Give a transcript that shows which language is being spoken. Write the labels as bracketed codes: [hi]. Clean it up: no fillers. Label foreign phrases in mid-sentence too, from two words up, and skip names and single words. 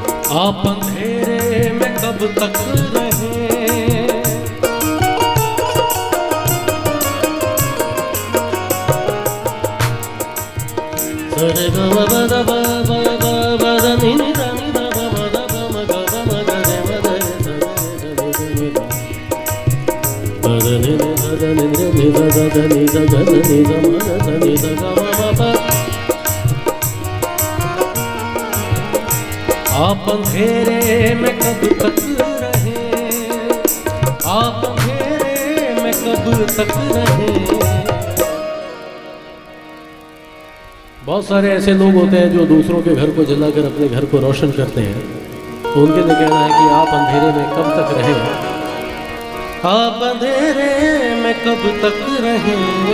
[hi] आप अंधेरे में कब तक रहें, सरे ग म ब द ब ब ब ब द नि नि द नि द ब म द ब म ग ब म ग रे म द रे द रे द नि द ब द नि नि द द नि रे नि द द द नि द ग द नि द म द द नि द ग म ब ब। आप अंधेरे में कब तक रहें, आप अंधेरे में कब तक रहें। बहुत सारे ऐसे लोग होते हैं जो दूसरों के घर को जलाकर अपने घर को रोशन करते हैं, तो उनके लिए कहना है कि आप अंधेरे में कब तक रहें, आप अंधेरे में कब तक रहें।